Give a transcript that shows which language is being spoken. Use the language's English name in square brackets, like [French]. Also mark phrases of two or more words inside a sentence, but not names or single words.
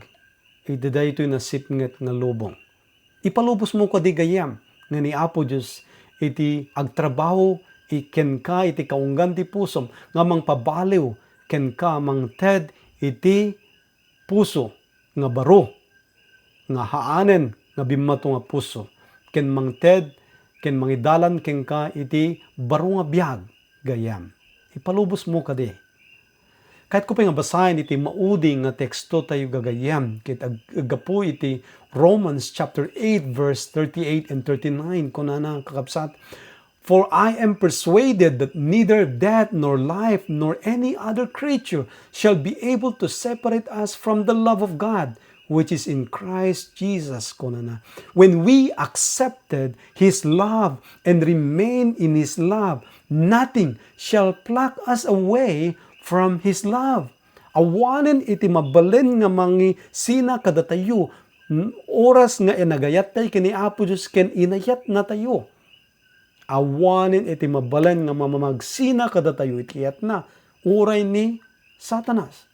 [Iloko] Iti daytoy nasipnget nga lubong. Ipalubos mo ko di gayam nga ni Apo Diyos iti agtrabaho ken ka iti kaunggan ti pusom nga mangpabaliw ken ka mangted iti puso nga baro nga haanen nga bimmato nga puso ken mangted ken mangidalan ken ka iti baro nga biag gayam. Ipalubos mo kadi. Kahit ko pa nga basahin iti maudi nga teksto tayo gagayam ket agapu iti Romans [English] chapter 8 verse 38 and 39 [Iloko] kunana kakabsat, [English] "For I am persuaded that neither death nor life nor any other creature shall be able to separate us from the love of God, which is in Christ Jesus." Kunana. When we accepted His love and remain in His love, nothing shall pluck us away from His love. [Iloko] Awanen iti mabalen nga mangi sina kada tayo, oras nga inagayat tayo kini Apo Diyos ken inayat na tayo. Awanen iti mabalen nga mamamagsina kada tayo itiyat na uray ni Satanas.